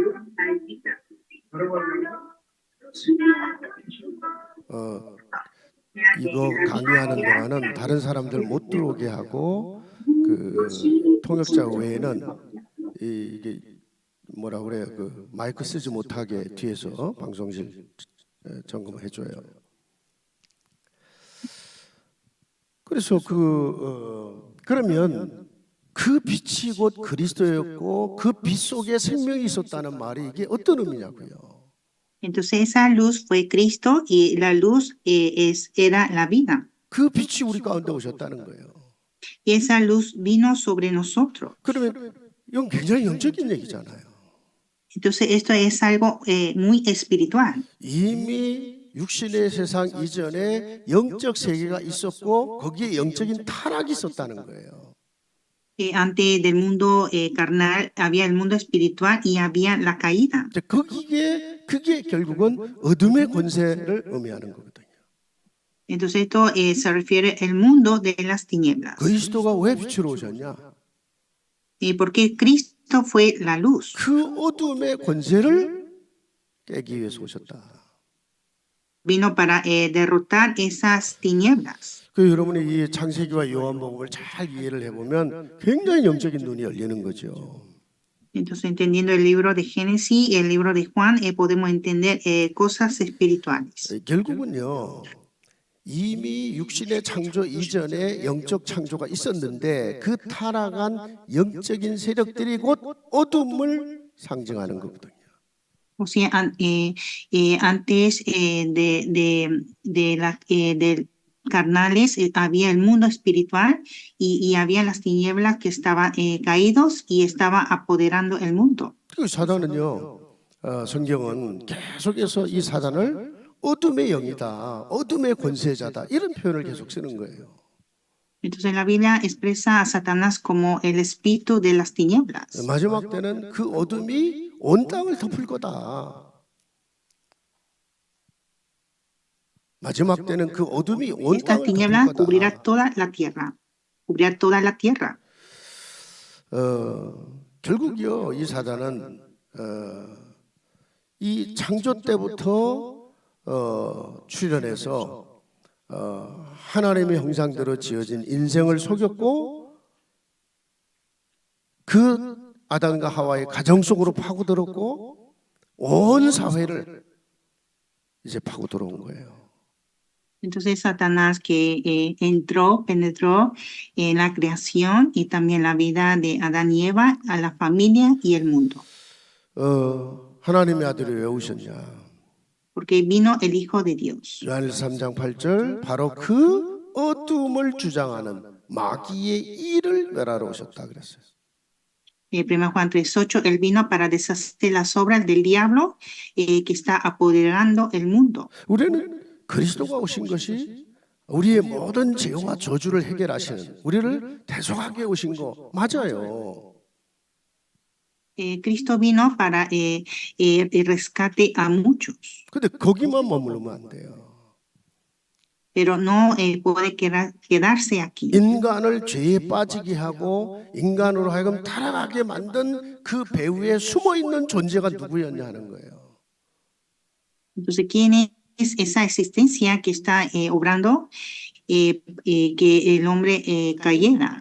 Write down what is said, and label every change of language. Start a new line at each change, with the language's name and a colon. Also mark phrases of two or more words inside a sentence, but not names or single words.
Korean: 이거 강의하는 동안은 다른 사람들 못 들어오게 하고 그 통역자 외에는 이게 뭐라 그래요? 그 마이크 쓰지 못하게 뒤에서 방송실 점검해 줘요. 그래서 그러면 그 빛이 곧 그리스도였고 그 빛 속에 생명이 있었다는 말이 이게 어떤 의미냐고요?
Spanish: Entonces esa luz fue Cristo y la luz era la vida.
Korean: 그 빛이 우리 가운데 오셨다는 거예요.
Spanish: Y esa luz vino sobre nosotros.
Korean: 그러면 이건 굉장히 영적인 얘기잖아요.
Spanish: Entonces esto es algo muy espiritual.
Korean: 이미 육신의 세상 이전에 영적 세계가 있었고 거기에 영적인 타락이 있었다는 거예요.
Spanish: Antes del mundo carnal había el mundo espiritual y había la caída.
Korean: 그게 결국은 어둠의 권세를 의미하는 거거든요.
Spanish: Entonces esto se refiere al mundo de las tinieblas.
Korean: 그리스도가 왜 빛으로 오셨냐?
Spanish: Porque Cristo fue la luz.
Korean: 그 어둠의 권세를 깨기 위해서 오셨다.
Spanish: Vino para derrotar esas tinieblas.
Korean: 여러분이 이 창세기와 요한복음을 잘 이해를 해보면 굉장히 영적인 눈이 열리는 거죠.
Spanish: Entonces, entendiendo el libro de Génesis y el libro de Juan, podemos entender cosas espirituales.
Korean: 결국은요, 이미 육신의 창조 이전에 영적 창조가 있었는데 그 타락한 영적인 세력들이 곧 어둠을 상징하는 거거든요.
Spanish: O sea, antes de carnales había el mundo espiritual y había las tinieblas que estaban caídos y estaba apoderando el mundo.
Korean: 그 사단은요, 성경은 계속해서 이 사단을 어둠의 영이다, 어둠의 권세자다 이런 표현을 계속 쓰는 거예요.
Spanish: Entonces la Biblia expresa a Satanás como el espíritu de las tinieblas.
Korean: 마지막 때는 그 어둠이 온 땅을 덮을 거다. 마지막 때는 그 어둠이 온
Spanish: Esta
Korean: 땅을
Spanish: tiniebla
Korean: 덮을
Spanish: cubrirá
Korean: 거다.
Spanish: toda la tierra. Cubrirá toda la tierra.
Korean: 결국요, 이 사단은 이 창조 때부터 출현해서 하나님의 형상대로 지어진 인생을 속였고 그 아담과 하와의 가정 속으로 파고들었고 온 사회를 이제 파고들어온 거예요.
Spanish: Entonces Satanás que penetró en la creación y también la vida de Adán y Eva, a la familia y el mundo.
Korean: 하나님의 아들이 왜 오셨냐?
Spanish: Porque vino el Hijo de Dios.
Korean: 요한일서 3장 8절 바로 그 어둠을 주장하는 마귀의 일을 멸하러 오셨다 그랬어요.
Spanish: 1 Juan 3:8, él vino para deshacer las obras del diablo que está apoderando el mundo.
Korean: 우리는 그리스도가 오신 것이 우리의 모든 죄와 저주를 해결하시는 우리를 대속하게 오신 거 맞아요.
Spanish: Cristo vino para rescate a muchos.
Korean: 근데 거기만 머무르면 안 돼요.
Spanish: pero no puede quedarse aquí.
Korean: 인간을 죄에 빠지게 하고 인간으로 하여금 타락하게 만든 그 배후에 숨어 있는 존재가 누구였냐 하는 거예요.
Spanish: Entonces, ¿quién es esa existencia que está obrando que el hombre cayera?